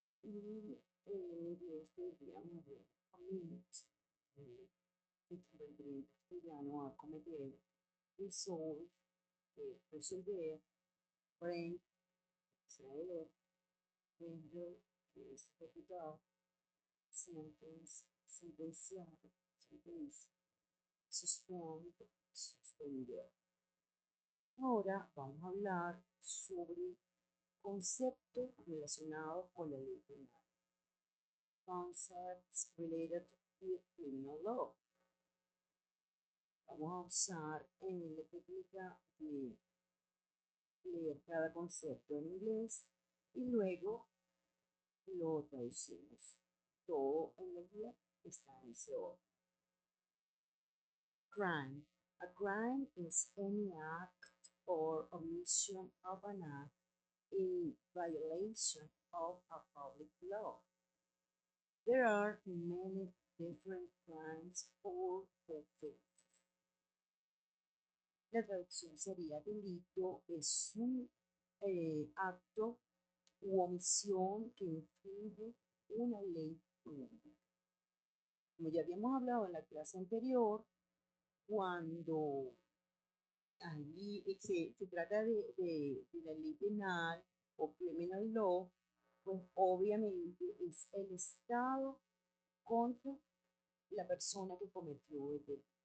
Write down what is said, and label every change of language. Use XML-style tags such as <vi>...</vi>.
<es>Y en inglés tendríamos de commit, equivalente en castellano a cometer, resolve, resolver, break, extraer, render, que es ejecutar, sentence, sentenciar, sentencia, suspend, suspender. Ahora vamos a hablar sobre conceptos relacionados con la ley penal.</es> <en>Concepts related with criminal law.</en> <es>Vamos a usar la técnica de leer cada concepto en inglés y luego lo traducimos. Todo en la guía está en ese orden.</es> <en>Crime. A crime is any act or omission of an act in violation of a public law. There are many different crimes or offenses.</en> <es>La traducción sería: delito es un acto u omisión que infringe una ley pública. Como ya habíamos hablado en la clase anterior, cuando allí se trata de la ley penal o criminal law, pues obviamente es el Estado contra la persona que cometió el delito.</es>